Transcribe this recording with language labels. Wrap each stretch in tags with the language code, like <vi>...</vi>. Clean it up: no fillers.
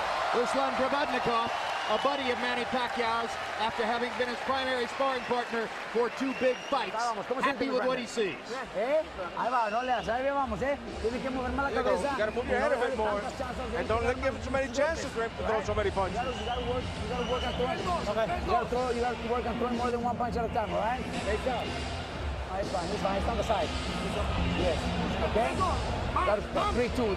<en>Ruslan Krabadnikov, a buddy of Manny Pacquiao's, after having been his primary sparring partner for 2 big fights. Happy with what he sees.</en> <es>Ahí va, no le das, ahí vamos, Tienes que mover más la cabeza.</es> <en>You gotta move your head a bit more. And don't let him give him too many chances for him to throw so many punches. You gotta work on throwing. Okay. You gotta work on throwing more than 1 punch at a time, all right? Face up. It's fine, it's on the side. Yes. Okay? That's 3-2.</en>